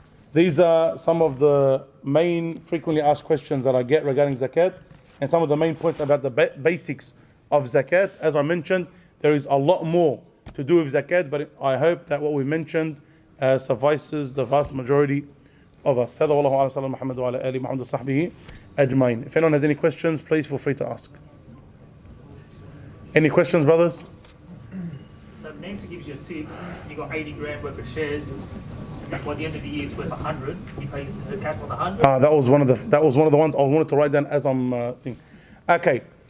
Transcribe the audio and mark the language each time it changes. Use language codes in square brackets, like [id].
[en] These are some of the main frequently asked questions that I get regarding zakat, and some of the main points about the basics of zakat. As I mentioned, there is a lot more to do with zakat, but I hope that what we mentioned suffices the vast majority of us. [ar] هذا والله أعلم. صلى الله محمد وعلى آله محمد وصحبه أجمعين. [en] If anyone has any questions, please feel free to ask. Any questions, brothers? So Nancy gives you a tip. You got 80 grand worth of shares. By the end of the year, it's worth 100. You pay the zakat on 100. That was one of the ones I wanted to write down as I'm thinking. Okay,